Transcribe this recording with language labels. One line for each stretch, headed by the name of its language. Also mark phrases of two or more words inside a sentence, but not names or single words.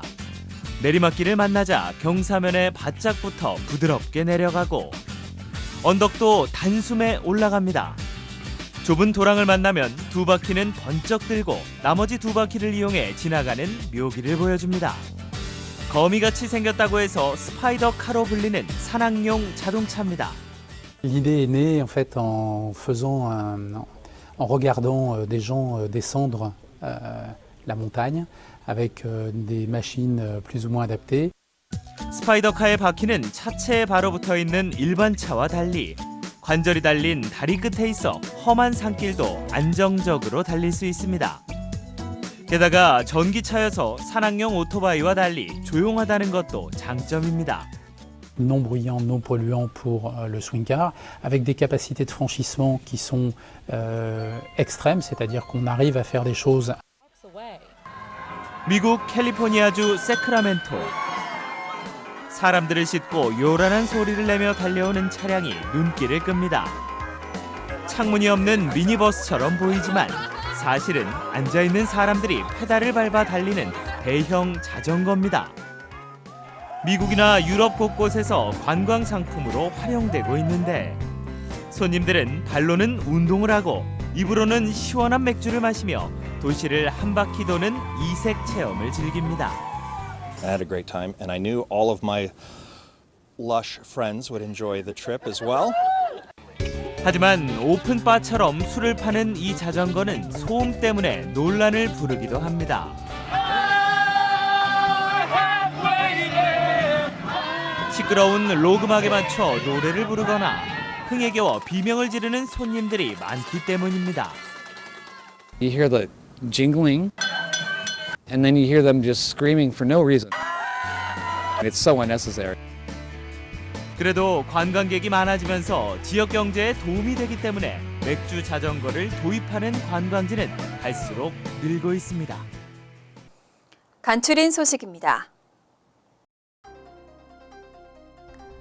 Korean: 내리막길을 만나자 경사면에 바짝부터 부드럽게 내려가고 언덕도 단숨에 올라갑니다. 좁은 도랑을 만나면 두 바퀴는 번쩍 들고 나머지 두 바퀴를 이용해 지나가는 묘기를 보여줍니다. 거미같이 생겼다고 해서 스파이더카로 불리는 산악용 자동차입니다.
French: L'idée est née en fait en regardant des gens descendre la montagne avec des machines plus ou moins adaptées.
Korean: 스파이더카의 바퀴는 차체에 바로 붙어있는 일반 차와 달리 관절이 달린 다리 끝에 있어 험한 산길도 안정적으로 달릴 수 있습니다. 게다가 전기차여서 산악용 오토바이와 달리 조용하다는 것도 장점입니다.
French: Non bruyant, non polluant pour le swing car, avec des capacités de franchissement qui sont extrêmes, c'est-à-dire qu'on arrive à faire des choses.
Korean: 미국 캘리포니아주 세크라멘토. 사람들을 싣고 요란한 소리를 내며 달려오는 차량이 눈길을 끕니다. 창문이 없는 미니버스처럼 보이지만 사실은 앉아있는 사람들이 페달을 밟아 달리는 대형 자전거입니다. 미국이나 유럽 곳곳에서 관광 상품으로 활용되고 있는데 손님들은 발로는 운동을 하고 입으로는 시원한 맥주를 마시며 도시를 한 바퀴 도는 이색 체험을 즐깁니다.
English: I had a great time and I knew all of my lush friends would enjoy the trip as well.
Korean: 하지만 오픈바처럼 술을 파는 이 자전거는 소음 때문에 논란을 부르기도 합니다. 시끄러운 록음악에 맞춰 노래를 부르거나 흥에 겨워 비명을 지르는 손님들이 많기 때문입니다.
English: You hear the jingling and then you hear them just screaming for no reason. It's so unnecessary.
Korean: 그래도 관광객이 많아지면서 지역 경제에 도움이 되기 때문에 맥주 자전거를 도입하는 관광지는 갈수록 늘고 있습니다. 간추린 소식입니다.